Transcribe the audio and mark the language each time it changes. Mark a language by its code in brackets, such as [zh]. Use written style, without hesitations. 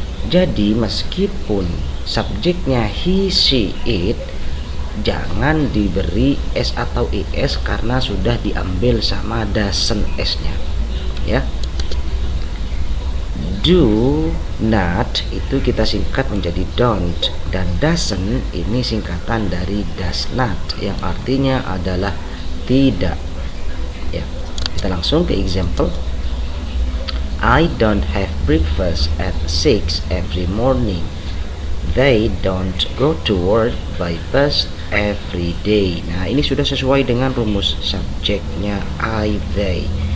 [id] Jadi meskipun subjeknya he, she, it, jangan diberi s atau es karena sudah diambil sama doesn't s-nya, ya. Do not itu kita singkat menjadi don't, dan doesn't ini singkatan dari does not yang artinya adalah tidak. Ya, kita langsung ke example. [en] I don't have breakfast at 6 every morning. They don't go to work by bus every day. [id] Nah, ini sudah sesuai dengan rumus subjeknya I, they.